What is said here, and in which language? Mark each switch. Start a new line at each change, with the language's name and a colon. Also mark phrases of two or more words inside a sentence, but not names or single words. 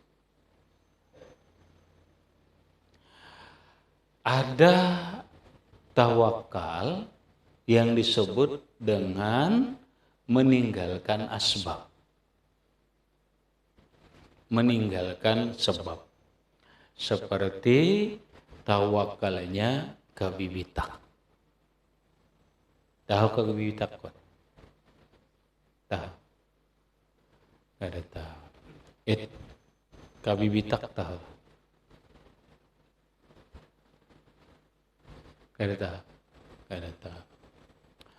Indonesian: Ada tawakal yang disebut dengan meninggalkan asbab. Meninggalkan sebab. Seperti tawakalnya kabibitak. Tahu kabibitak kan? Tahu?
Banjar: Kada tahu. Kabibitak tahu? Kada tahu? Kada tahu.